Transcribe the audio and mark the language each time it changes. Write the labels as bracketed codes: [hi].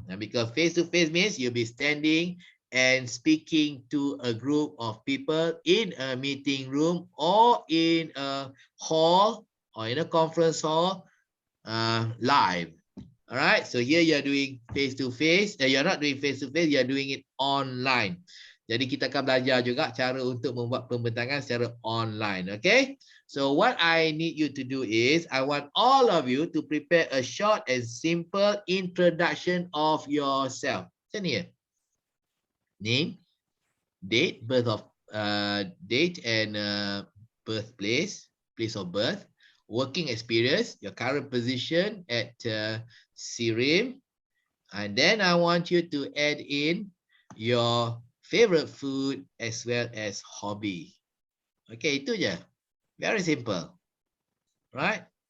[en] Because face-to-face means you'll be standing and speaking to a group of people in a meeting room or in a hall or in a conference hall live. All right, so here you're doing face-to-face. You're not doing face-to-face, you're doing it online. [ms] Jadi kita akan belajar juga cara untuk membuat pembentangan secara online. [en] Okay, so what I need you to do is I want all of you to prepare a short and simple introduction of yourself. [ms] Macam ni ya? [en] Name, date, date and birthplace, place of birth, working experience, your current position at SIRIM, and then I want you to add in your favorite food as well as hobby. Okay, [ms] itu je. [en] Very simple. Right?